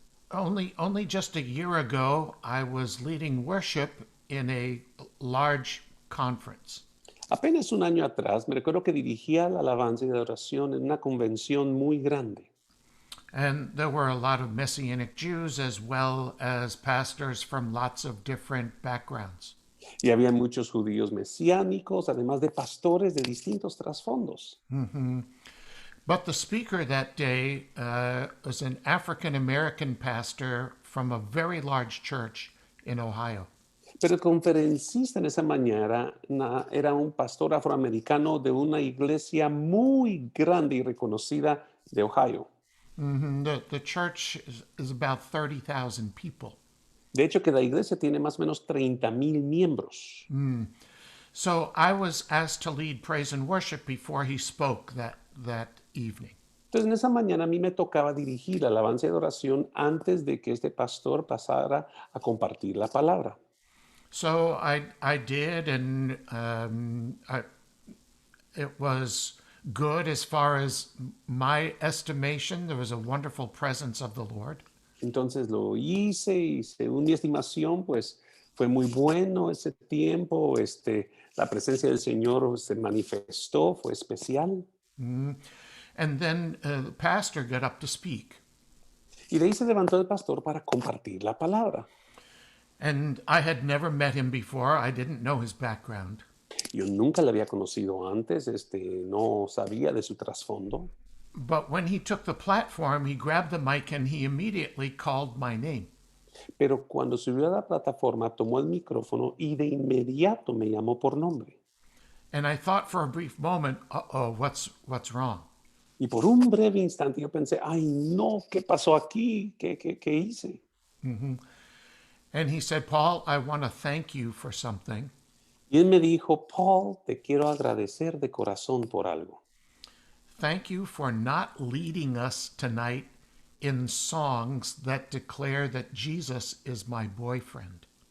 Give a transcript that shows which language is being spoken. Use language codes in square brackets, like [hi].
[en] Only just a year ago, I was leading worship in a large conference. [es] Apenas un año atrás, me recuerdo que dirigía la alabanza y la adoración en una convención muy grande. [en] And there were a lot of Messianic Jews as well as pastors from lots of different backgrounds. [es] Y había muchos judíos mesiánicos, además de pastores de distintos trasfondos. [en] But the speaker that day was an African American pastor from a very large church in Ohio. [es] Pero el conferencista en esa mañana era un pastor afroamericano de una iglesia muy grande y reconocida de Ohio. [en] The church is about 30,000 people. [es] De hecho, que la iglesia tiene más o menos 30,000 miembros. [en] So I was asked to lead praise and worship before he spoke that evening. [es] Entonces, en esa mañana a mí me tocaba dirigir la alabanza y adoración antes de que este pastor pasara a compartir la palabra. [en] So I did, and it was good as far as my estimation. There was a wonderful presence of the Lord. [es] Entonces lo hice y según mi estimación, pues fue muy bueno ese tiempo. La presencia del Señor se manifestó, fue especial. [en] And then the pastor got up to speak. [es] Y de ahí se levantó el pastor para compartir la palabra. [en] And I had never met him before. I didn't know his background. [es] Yo nunca le había conocido antes, no sabía de su trasfondo. [en] But when he took the platform, he grabbed the mic and he immediately called my name. [es] Pero cuando subió a la plataforma, tomó el micrófono y de inmediato me llamó por nombre. [en] And I thought for a brief moment, uh-oh, what's wrong? [es] Y por un breve instante yo pensé, ay no, ¿qué pasó aquí? ¿Qué hice? [en] And he said, Paul, I want to thank you for something. [es] Y él me dijo, Paul, te quiero agradecer de corazón por algo. [en] Thank you for not leading us tonight in songs that declare that Jesus is my boyfriend.